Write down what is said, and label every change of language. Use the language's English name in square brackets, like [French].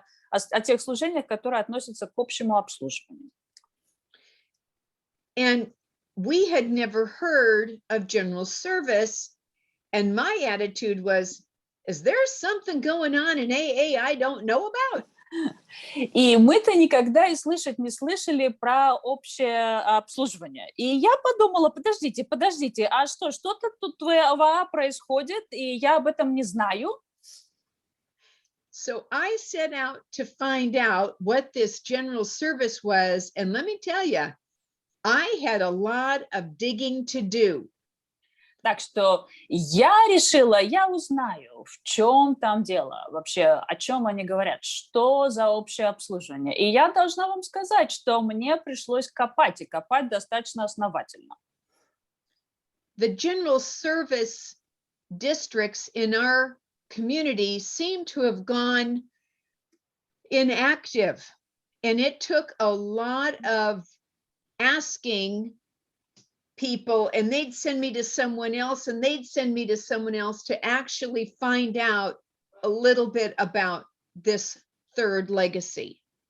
[Russian] о тех служениях, которые относятся к общему обслуживанию. [English] And we had never heard of general service, and my attitude was, is there something going on in AA I don't know about? [Russian] И мы-то никогда и слышать не слышали про общее обслуживание. И я подумала, подождите, а что-то тут в АА происходит, и я об этом не знаю. [English] So I set out to find out what this general service was, and let me tell you, I had a lot of digging to do. [Russian] Так что я решила, я узнаю, в чем там дело, вообще, о чем они говорят, что за общее обслуживание. И я должна вам сказать, что мне пришлось копать, и копать достаточно основательно. [English] The general service districts in our community seem to have gone inactive. And it took a lot of asking people, and they'd send me to someone else, and they'd send me to someone else to actually find out a little bit about this third legacy.